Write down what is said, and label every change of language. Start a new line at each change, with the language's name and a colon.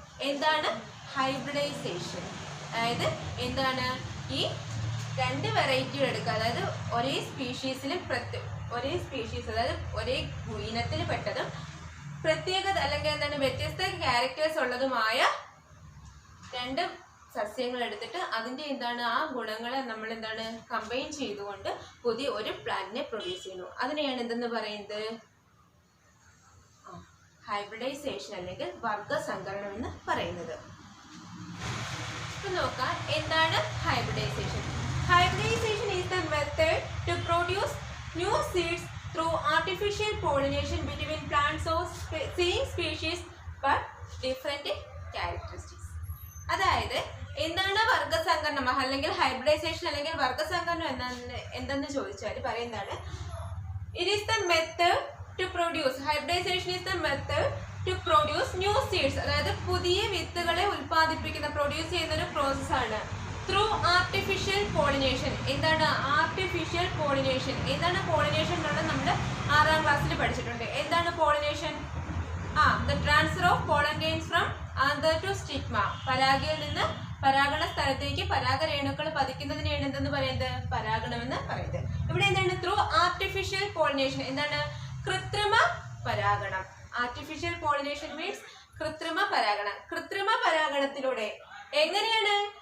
Malayalam: എന്താണ് ഹൈബ്രിഡൈസേഷൻ? അതായത് എന്താണ് ഈ രണ്ട് വെറൈറ്റികൾ എടുക്കുക, അതായത് ഒരേ സ്പീഷീസിലും ഒരേ സ്പീഷീസ്, അതായത് ഒരേ ഇനത്തിൽ പെട്ടതും പ്രത്യേകത അല്ലെങ്കിൽ എന്താണ് വ്യത്യസ്ത ക്യാരക്ടേഴ്സ് ഉള്ളതുമായ രണ്ട് സസ്യങ്ങൾ എടുത്തിട്ട് അതിന്റെ എന്താണ് ആ ഗുണങ്ങളെ നമ്മൾ എന്താണ് കമ്പൈൻ ചെയ്തുകൊണ്ട് പുതിയ ഒരു പ്ലാന്റിനെ പ്രൊഡ്യൂസ് ചെയ്യുന്നു. അതിനെയാണ് എന്തെന്ന് പറയുന്നത്? ഹൈബ്രിഡൈസേഷൻ അല്ലെങ്കിൽ വർഗസങ്കരണം എന്ന് പറയുന്നത്. നോക്കാം എന്താണ് hybridisation.
English: Hybridization is the method to produce new seeds through artificial pollination between plants of same species but different characteristics.
Malayalam: അതായത് എന്താണ് വർഗസങ്കരണം അല്ലെങ്കിൽ ഹൈബ്രിഡൈസേഷൻ അല്ലെങ്കിൽ വർഗസങ്കരണം എന്തെന്ന് ചോദിച്ചാൽ പറയുന്നതാണ്
English: It is the method to produce. Hybridization is the method to produce new seeds.
Malayalam: അതായത് പുതിയ വിത്തുകളെ ഉൽപ്പാദിപ്പിക്കുന്ന പ്രൊഡ്യൂസ് ചെയ്യുന്ന ഒരു പ്രോസസ്സാണ്.
English: Through artificial pollination.
Malayalam: എന്താണ് ആർട്ടിഫിഷ്യൽ പോളിനേഷൻ? എന്താണ് പോളിനേഷൻ എന്നുള്ളത് നമ്മൾ 6ാം ക്ലാസ്സിൽ പഠിച്ചിട്ടുണ്ട്. എന്താണ് pollination?
English: the transfer of pollen grains from anther to stigma.
Malayalam: പരാഗയിൽ നിന്ന് പരാഗണ സ്ഥലത്തേക്ക് പരാഗരേണുക്കൾ പതിക്കുന്നതിനെയാണ് എന്തെന്ന് പറയുന്നത്? പരാഗണം എന്ന് പറയുന്നത്. ഇവിടെ എന്താണ്?
English: Through artificial pollination.
Malayalam: എന്താണ്? കൃത്രിമ പരാഗണം.
English: artificial pollination means
Malayalam: കൃത്രിമ പരാഗണം. കൃത്രിമ പരാഗണത്തിലൂടെ എങ്ങനെയാണ്?